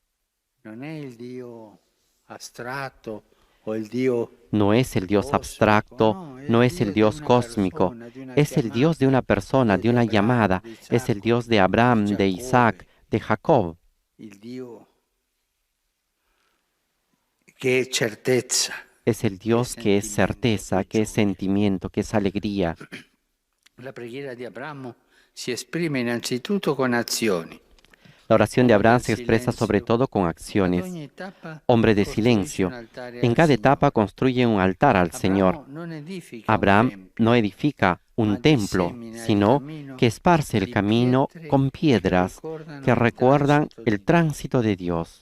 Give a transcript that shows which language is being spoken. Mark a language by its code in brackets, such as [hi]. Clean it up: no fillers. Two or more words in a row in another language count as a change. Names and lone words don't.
[es] No es el Dios abstracto, no es el Dios cósmico, es el Dios de una persona, de una llamada, es el Dios de Abraham, de Isaac, de Jacob. Es el Dios que es certeza, que es sentimiento, que es alegría. [it] La preghiera di Abramo si esprime innanzitutto con azioni. [es] La oración de Abraham se expresa sobre todo con acciones. Hombre de silencio. En cada etapa construye un altar al Señor. Abraham no edifica un templo, sino que esparce el camino con piedras que recuerdan el tránsito de Dios.